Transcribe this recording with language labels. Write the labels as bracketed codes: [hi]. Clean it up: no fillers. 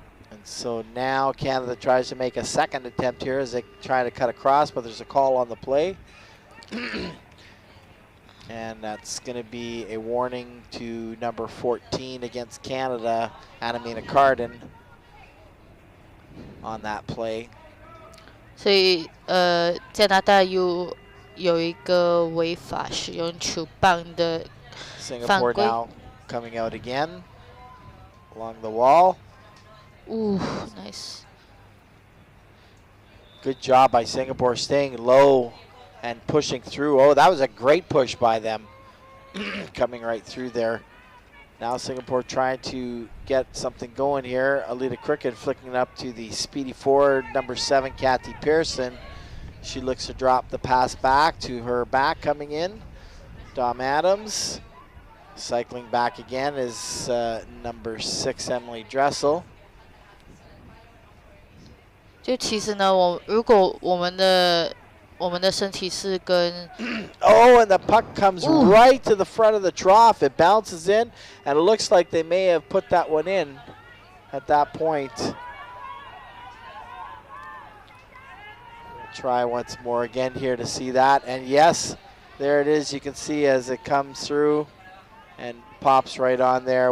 [en] And so now Canada tries to make a second attempt here as they try to cut across, but there's a call on the play. And that's going to be a warning to number 14 against Canada, Anamina Cardin, on that play. [zh] 所以加拿大有一个违法使用球棒的 [en] Singapore [zh] 犯规。 [en] now coming out again along the wall. Ooh, nice. Good job by Singapore staying low and pushing through. Oh, that was a great push by them. Coming right through there. Now Singapore trying to get something going here. Alita Cricket flicking it up to the speedy forward, number 7, Kathy Pearson. She looks to drop the pass back to her back coming in. Dom Adams. Cycling back again is number 6, Emily Dressel. [zh] 就其实呢，如果我们的身体是跟 [en] Oh, and the puck comes Ooh. right to the front of the trough. It bounces in, and it looks like they may have put that one in at that point. We'll try once more again here to see that. And yes, there it is. You can see as it comes through and pops right on there.